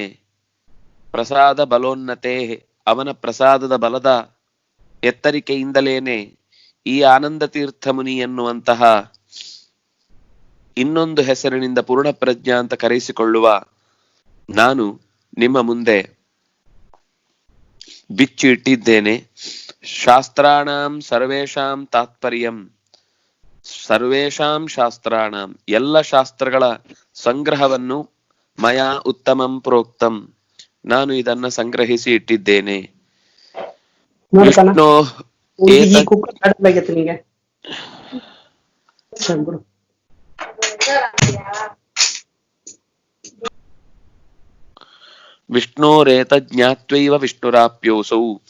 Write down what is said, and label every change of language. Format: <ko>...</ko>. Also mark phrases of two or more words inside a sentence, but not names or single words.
<sa>ಪ್ರಸಾದ ಬಲೋನ್ನತೆ,</sa> <kn>ಅವನ ಪ್ರಸಾದದ ಬಲದ ಎತ್ತರಿಕೆಯಿಂದಲೇನೆ ಈ ಆನಂದ ತೀರ್ಥ ಮುನಿ ಎನ್ನುವಂತಹ ಇನ್ನೊಂದು ಹೆಸರಿನಿಂದ ಪೂರ್ಣಪ್ರಜ್ಞಾ ಅಂತ ಕರೆಸಿಕೊಳ್ಳುವ ನಾನು ನಿಮ್ಮ ಮುಂದೆ ಬಿಚ್ಚಿ ಇಟ್ಟಿದ್ದೇನೆ.</kn> <sa>ಶಾಸ್ತ್ರಾಣಾಂ ಸರ್ವೇಷಾಂ ತಾತ್ಪರ್ಯಂ, ಸರ್ವೇಷಾಂ ಶಾಸ್ತ್ರಾಣಾಂ</sa> <kn>ಎಲ್ಲ ಶಾಸ್ತ್ರಗಳ ಸಂಗ್ರಹವನ್ನು</kn> <sa>ಮಯಾ ಉತ್ತಮಂ ಪ್ರೋಕ್ತಂ,</sa> <kn>ನಾನು ಇದನ್ನ ಸಂಗ್ರಹಿಸಿ ಇಟ್ಟಿದ್ದೇನೆ.</kn> <sa>ವಿಷ್ಣು ವಿಷ್ಣೋರೇತ ಜ್ಞಾತ್ವೈವ ವಿಷ್ಣುರಾಪ್ಯೋಸೌ.</sa>